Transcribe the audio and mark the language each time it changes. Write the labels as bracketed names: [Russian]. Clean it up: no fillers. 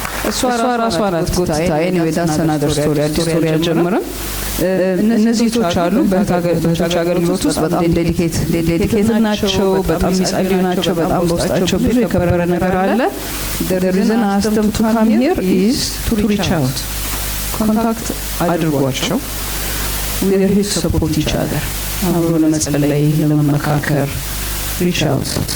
[Amharic] እሷ ራሷ ናት ጎትታ። [English] ኤኒዌይ ዳትስ አናዘር ስቶሪ። [Amharic] አዲስ ስቶሪ አልጀምርም። እነዚህ እህቶች አሉ በእህቶች አገልግሎት ውስጥ በጣም ዴዲኬትድ ናቸው። በጣም የሚጸልዩ ናቸው። በጣም በውስጣቸው ብዙ የከበረ ነገር አለ። [English] The reason I asked them to come here is to reach out. [Amharic] ኮንታክት አድርጓቸው። [English] We are here to support each other. [Amharic] አብሮ ለመጸለይ ለመመካከር [English] reach out.